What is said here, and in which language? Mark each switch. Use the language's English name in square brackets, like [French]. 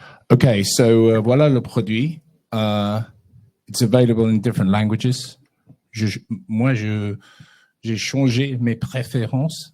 [English] Okay, so [French] voilà le produit. [English] It's available in different languages. [French] Moi, j'ai changé mes préférences.